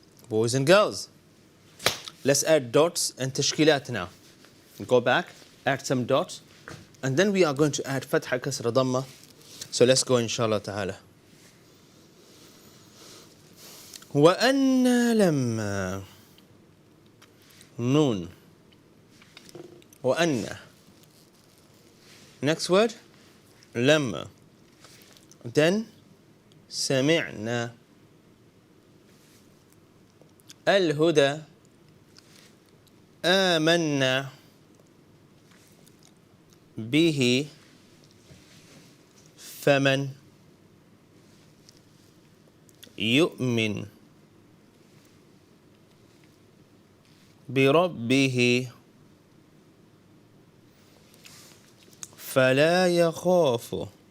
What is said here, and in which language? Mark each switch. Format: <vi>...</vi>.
<en>Boys and girls, let's add dots and tashkilat now. Go back, add some dots, and then we are going to add fatha, kasra, dhamma. So let's go inshallah ta'ala.</en> <ar>وَأَنَّا لَمَّا Noon. وَأَنَّا.</ar> <en>Next word, لَمَّا. Then,</en> <ar>سَمِعْنَا. الهدى آمنا به فمن يؤمن بربه فلا يخاف</ar>